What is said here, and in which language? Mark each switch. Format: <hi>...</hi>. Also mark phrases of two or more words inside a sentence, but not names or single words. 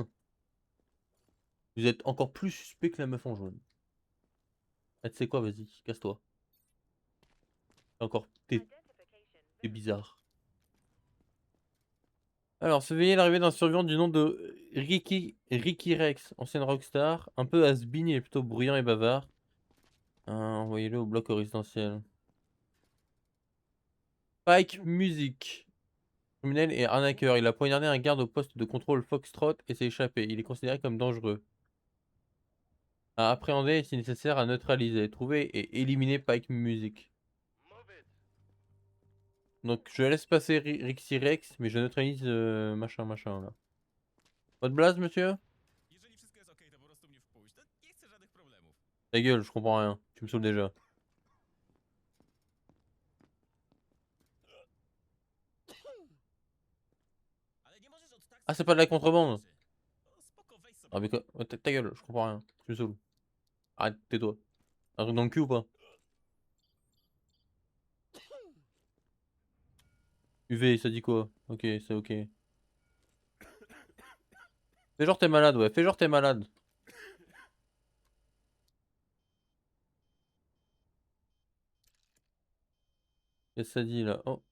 <fr>Vous êtes encore plus suspect que la meuf en jaune. Ah, tu sais quoi? Vas-y, casse-toi. Encore t'es bizarre. Alors, surveillez l'arrivée d'un survivant du nom de Ricky Rex, ancienne rockstar, un peu has-been, il est plutôt bruyant et bavard. Envoyez-le au bloc résidentiel. Pike Music. Criminel et arnaqueur. Il a poignardé un garde au poste de contrôle Foxtrot et s'est échappé. Il est considéré comme dangereux. À appréhender et si nécessaire à neutraliser. Trouver et éliminer Pike Music. Donc je laisse passer Rixie Rex, mais je neutralise machin machin là. Votre blase, monsieur?</fr> <pl>Jeżeli wszystko jest okej, to po prostu mnie wpuść. To nie chcę żadnych problemów.</pl> <fr>Ta gueule, je comprends rien. Tu me saoules déjà.</fr> <pl>Ale nie możesz od tak</pl> <fr>Ah, c'est pas de la contrebande.</fr> <pl>No, spoko, weź sobie.</pl> <fr>Ah, mais quoi? Ouais, ta gueule, je comprends rien. Tu me saoules. Arrête, tais-toi. Un truc dans le cul ou pas? UV, ça dit quoi? Ok, c'est ok. Fais genre t'es malade, ouais. Fais genre t'es malade. Qu'est-ce que ça dit là? Oh.</fr>